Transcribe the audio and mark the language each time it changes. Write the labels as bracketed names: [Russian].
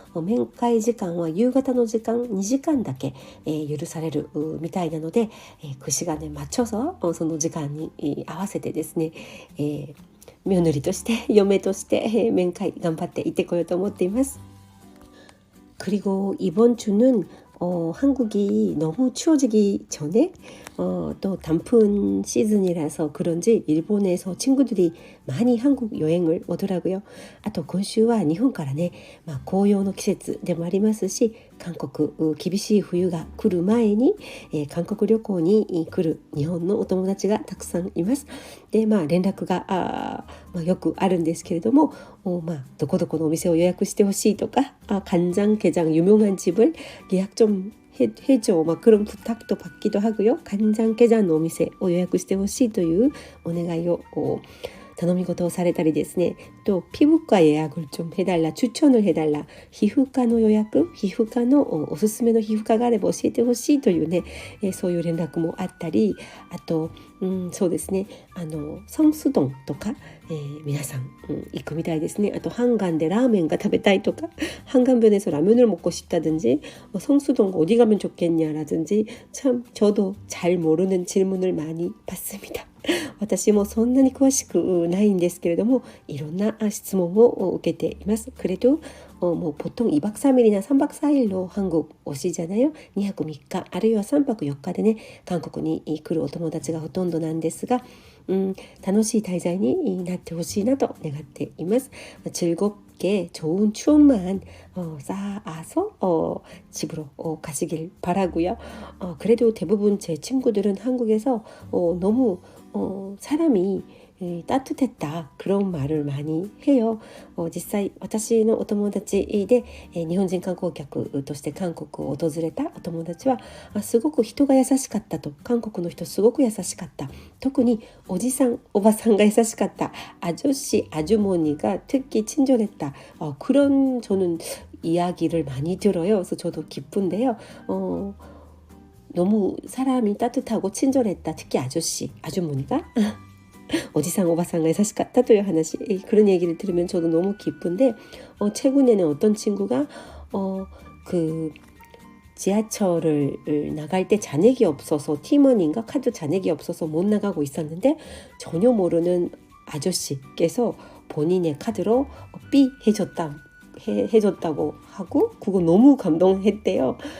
[Japanese] 面会時間は夕方の時間2時間だけ許されるみたいなので [Korean] 그 시간에 맞춰서 [Japanese] その時間に合わせてですね며느리として嫁として面会頑張って行ってこようと思っています。 [Korean] 그리고 이번 주는 한국이 너무 추워지기 전에 또 단풍 시즌이라서 그런지 일본에서 친구들이 많이 한국 여행을 오더라고요. [Japanese] あと今週は日本からね、紅葉の季節でもありますし韓国厳しい冬が来る前に、韓国旅行に来る日本のお友達がたくさんいます。で連絡がよくあるんですけれどもどこどこのお店を予約してほしいとか [Korean] 간장게장 유명한 집을 예약 좀 해줘 그런 부탁도 받기도 하고요. [Japanese] 간장게장のお店を予約してほしいというお願いを頼み事をされたりですね [Korean] 또 피부과 예약을 좀 해달라 추천을 해달라 [Japanese] 皮膚科の予約皮膚科のおすすめの皮膚科があれば教えてほしいというね、そういう連絡もあったりあとそうですね성수동とか、皆さん、行くみたいですね. [Korean] 또 한강 [Japanese] でラーメンが食べたいとか [Korean] 한강변에서 라면을 먹고 싶다든지 성수동 어디 가면 좋겠냐라든지 참 저도 잘 모르는 질문을 많이 받습니다. [Japanese] 私もそんなに詳しくないんですけれどもいろんな質問を受けています。 [Korean] 그래도 뭐 보통 2박 3일이나 3박 4일로 한국 오시잖아요. [Japanese] 2泊3日あるいは3泊4日でね韓国に来るお友達がほとんどなんですが楽しい滞在になってほしいなと願っています。 [Korean] 즐겁게 좋은 추억만 쌓아서 집으로 가시길 바라고요. 그래도 대부분 제 친구들은 한국에서 너무 사람이 따뜻했다 그런 말을 많이 해요. [Japanese] 実際私のお友達で日本人観光客として韓国を訪れたお友達はすごく人が優しかったと韓国の人すごく優しかった特におじさんおばさんが優しかった [Korean] 아저씨 아주머니가 특히 친절했다 그런 저는 이야기를 많이 들어요. 그래서 저도 기쁜데요. 너무 사람이 따뜻하고 친절했다 특히 아저씨 아주머니가 [Japanese] おじさんおばさんが優しかったという話 [Korean] 그런 얘기를 들으면 저도 너무 기쁜데 최근에는 어떤 친구가 그 지하철을 나갈 때 잔액이 없어서 팀원인가 카드 잔액이 없어서 못 나가고 있었는데 전혀 모르는 아저씨께서 본인의 카드로 삐 해줬다고 하고 그거 너무 감동했대요.